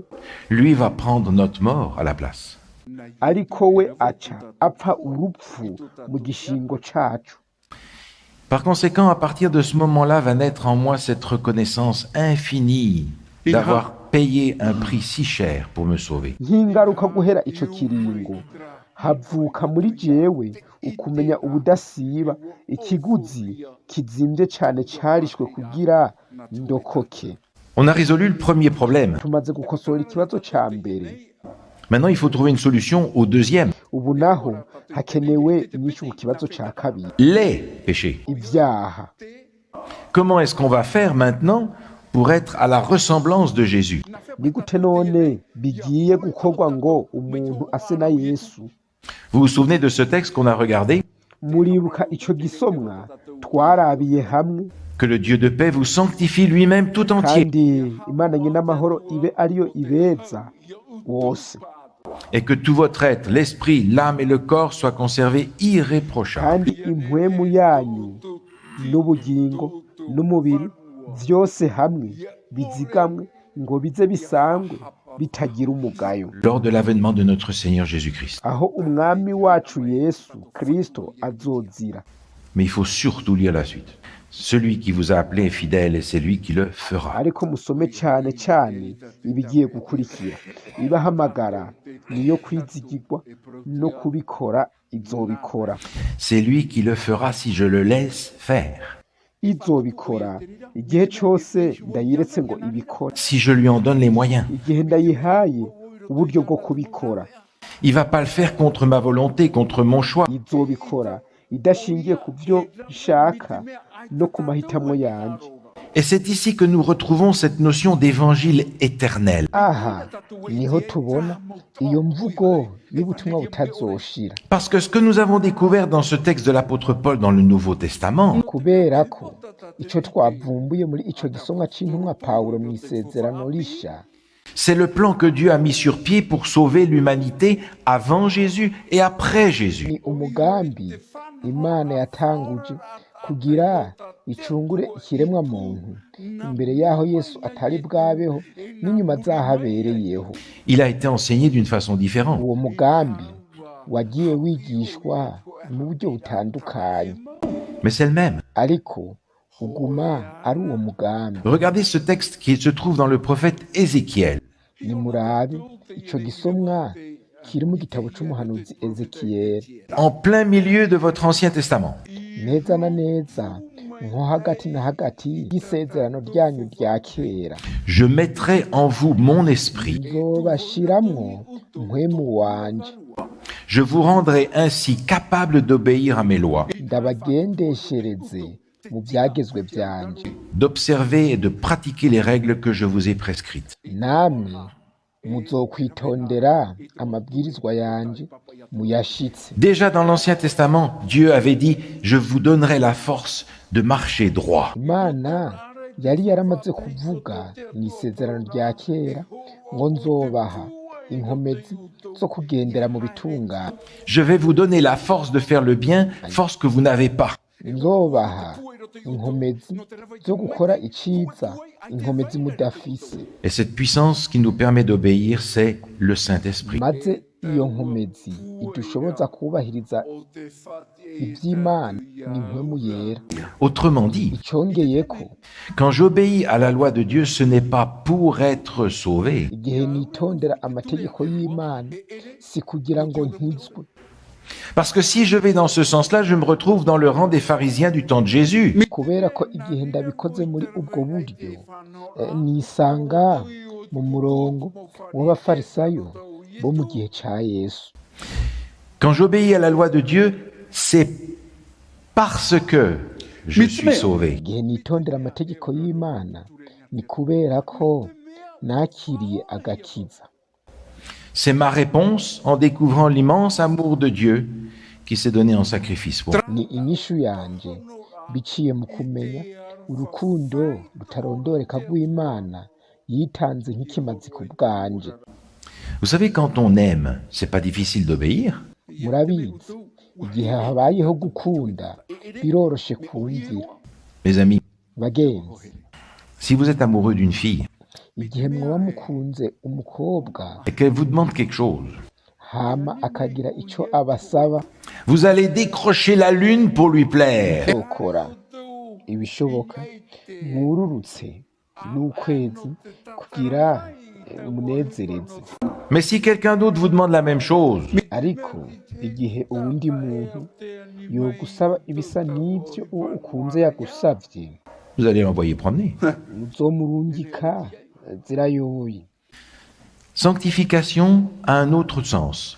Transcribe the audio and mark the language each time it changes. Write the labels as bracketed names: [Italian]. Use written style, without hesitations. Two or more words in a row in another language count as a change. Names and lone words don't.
[French] Lui va prendre notre mort à la place. [Rundi] ariko we aca apfa urupfu mu gishingo cacu. [French] Par conséquent, à partir de ce moment-là va naître en moi cette reconnaissance infinie d'avoir payé un prix si cher pour me sauver. [Rundi] Nk'ingaruka guhera ico kiringo havuka muri jewe ukumenya ubudasiba ikiguzi kizimvye cane carishwe kugira ndokoke. [French] On a résolu le premier problème. [Rundi] Tumaze gukosora ikibazo ca mbere, [French] Maintenant, il faut trouver une solution au deuxième, [Rundi] ubu naho hakenewe inyishu ku kibazo ca kabiri, [French] les péchés. [Rundi] ivyaha. [French] Comment est-ce qu'on va faire maintenant pour être à la ressemblance de Jésus? [Rundi] Ni gute none bigiye gukorwa ngo umuntu ase na Yesu? [French] Vous vous souvenez de ce texte qu'on a regardé? [Rundi] Muribuka ico gisomwa twarabiye hamwe, [French] Que le Dieu de paix vous sanctifie lui-même tout entier [Rundi] kandi Imana nyina amahoro ibe ariyo ibeza wose, [French] et que tout votre être, l'esprit, l'âme et le corps soient conservés irréprochables. [Rundi] kandi impwemu yanyu n'ubugingo n'umubiri vyose hamwe bizigamwe ngo bize bisangwe bitagira umugayo, [French] Lors de l'avènement de notre Seigneur Jésus-Christ. [Rundi] aho umwami wacu Yesu Kristo azozira. [French] Mais il faut surtout lire la suite. Celui qui vous a appelé est fidèle et c'est lui qui le fera. [Rundi] Ariko musome cane cane ibigiye gukurikira. Ibahamagara niyo kwizigirwa no kubikora izobikora. [French] C'est lui qui le fera si je le laisse faire. [Rundi] Izobikora igihe cose ndayiretse ngo ibikore, [French] Si je lui en donne les moyens. [Rundi] igihe ndayihaye uburyo bwo kubikora. [French] Il va pas le faire contre ma volonté, contre mon choix. [Rundi] Izobikora idashingiye ku vyo nshaka no ku mahitamo yanje. [French] Et c'est ici que nous retrouvons cette notion d'évangile éternel. [Rundi] Aha niho tubona iyo mvugo y'ubutumwa butazoshira, [French] Parce que ce que nous avons découvert dans ce texte de l'apôtre Paul dans le Nouveau Testament, [Rundi] kubera ko ico twavumbuye muri ico gisomwa c'intumwa Pawulo mw'isezerano risha, [French] c'est le plan que Dieu a mis sur pied pour sauver l'humanité avant Jésus et après Jésus. [Rundi] ni umugambi Imana yatanguje kugira icungure ikiremwa muntu imbere yaho Yesu atari bwabeho n'inyuma zahabereyeho. [French] Il a été enseigné d'une façon différente. [Rundi] Uwo mugambi wagiye wigishwa mu buryo butandukanye, [French] Mais c'est le même. [Rundi] ariko uguma ari uwo mugambi. [French] Regardez ce texte qui se trouve dans le prophète Ézéchiel. [Rundi] Nimurabe ico gisomwa kiri mu gitabo c'umuhanuzi Ezekiyeli, [French] en plein milieu de votre Ancien Testament. [Rundi] neza na neza nko hagati na hagati y'isezerano ryanyu rya kera. [French] Je mettrai en vous mon esprit. [Rundi] Nzobashiramwo mpwemu wanje, [French] Je vous rendrai ainsi capable d'obéir à mes lois, [Rundi] ndabagendeshereze mu byagezwe byanje, [French] d'observer et de pratiquer les règles que je vous ai prescrites. [Rundi] namwe muzokwitondera amabwirizwa yanje muyashitse. [French] Déjà dans l'Ancien Testament, Dieu avait dit, je vous donnerai la force de marcher droit. [Rundi] Imana yari yaramaze kuvuga mu isezerano rya kera ngo nzobaha inkomezi zo kugendera mu bitungane, [French] Je vais vous donner la force de faire le bien, force que vous n'avez pas. [Rundi] nzobaha inkomezi zo gukora iciza, inkomezi mudafise, [French] Et cette puissance qui nous permet d'obéir, c'est le Saint-Esprit. [Rundi] maze iyo nkomezi idushoboza kubahiriza iby'Imana ni mpwemu yera. [French] Autrement dit, [Rundi] Icongeyeko, [French] quand j'obéis à la loi de Dieu, ce n'est pas pour être sauvé, [Rundi] igihe nitondera amategeko y'Imana si kugira ngo nkizwe, [French] parce que si je vais dans ce sens-là, je me retrouve dans le rang des pharisiens du temps de Jésus. [Rundi] kubera ko igihe ndabikoze muri ubwo buryo nisanga mu murongo w'abafarisayo bo mu gihe ca Yesu. [French] Quand j'obéis à la loi de Dieu, c'est parce que je suis sauvé. [Rundi] Igihe nitondera amategeko y'Imana ni kubera ko nakiriye agakiza. [French] C'est ma réponse en découvrant l'immense amour de Dieu qui s'est donné en sacrifice pour moi. [Rundi] Ni inyishu yanje biciye mu kumenya urukundo rutarondoreka rw'Imana yitanze nk'ikimazi ku bwanje. [French] Vous savez, quand on aime, c'est pas difficile d'obéir. [Rundi] Murabizi, igihe habayeho gukunda biroroshe kumvira. [French] Mes amis, [Rundi] Bagenzi, [French] si vous êtes amoureux d'une fille [Rundi] igihe mwoba mukunze umukobwa [French] et qu'elle vous demande quelque chose, [Rundi] hama akagira ico abasaba, [French] vous allez décrocher la lune pour lui plaire. [Rundi] ukora ibishoboka mwururutse n'ukwezi kugira umunezereze. [French] Mais si quelqu'un d'autre vous demande la même chose, [Rundi] Ariko igihe uwundi muntu yogusaba ibisa n'ivyo uwo ukunze yagusavye, [French] vous allez l'envoyer promener. [Rundi] uzomurungika zirayoye. [French] Sanctification a un autre sens.